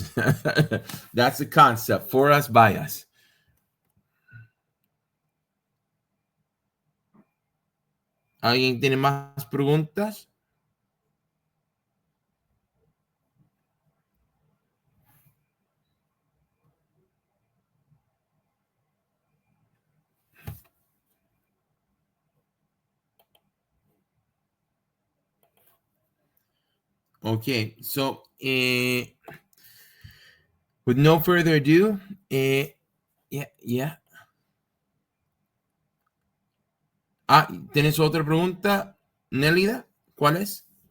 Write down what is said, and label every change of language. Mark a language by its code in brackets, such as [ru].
[en] That's the concept. For us, by us. [es] ¿Alguien tiene más preguntas? [en] Okay, so with no further ado, yeah. [es] Ah, ¿tienes otra pregunta, Nélida? ¿Cuál es?